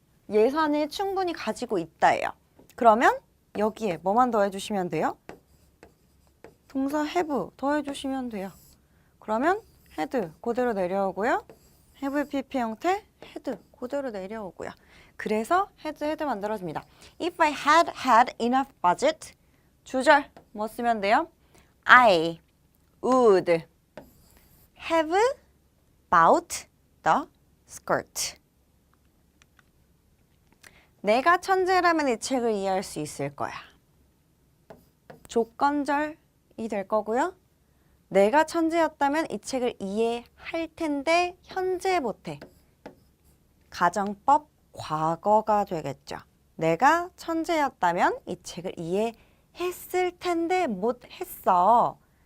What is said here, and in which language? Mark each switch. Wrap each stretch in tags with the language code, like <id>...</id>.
<ko>예산을 충분히 가지고 있다예요. 그러면 여기에 뭐만 더해주시면 돼요? 동사 have 더해주시면 돼요. 그러면 had 그대로 내려오고요. have pp 형태 had 그대로 내려오고요. 그래서 had 만들어집니다.</ko> <en>If I had enough budget</en> <ko>주절 뭐 쓰면 돼요?</ko> <en>I would have bought the skirt.</en> <ko>내가 천재라면 이 책을 이해할 수 있을 거야. 조건절이 될 거고요. 내가 천재였다면 이 책을 이해할 텐데 현재 못해. 가정법 과거가 되겠죠. 내가 천재였다면 이 책을 이해했을 텐데 못했어.</ko>